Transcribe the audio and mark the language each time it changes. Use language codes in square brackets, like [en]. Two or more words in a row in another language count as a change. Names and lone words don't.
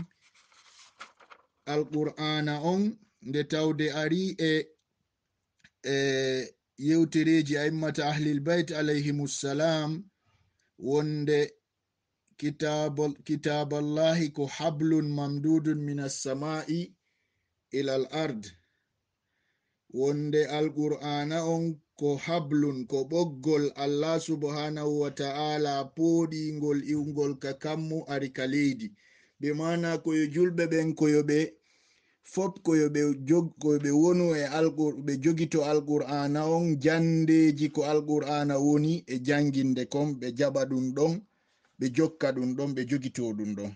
[ff] Alqur'ana on nde tawde ari e yewtereji [ar] أئمة أهل البيت عليهم السلام [ff] wonde kitaballahi ko [ar] حبل ممدود من السماء إلى الأرض. [ff] Wonde alqur'ana on ko hablun, ko ɓoggol Allah [ar] سبحانه وتعالى [ff] poɗingol iwgol ka kammu ari ka leydi. Be mana koyo julɓe ɓen koyoɓe fop koyoɓe wonu e ɓe jogito alqur'ana on, jandeji ko alqur'ana woni e janginde kon ɓe jaɓa ɗum ɗon, ɓe jokka ɗum ɗon, ɓe jogito ɗum ɗon.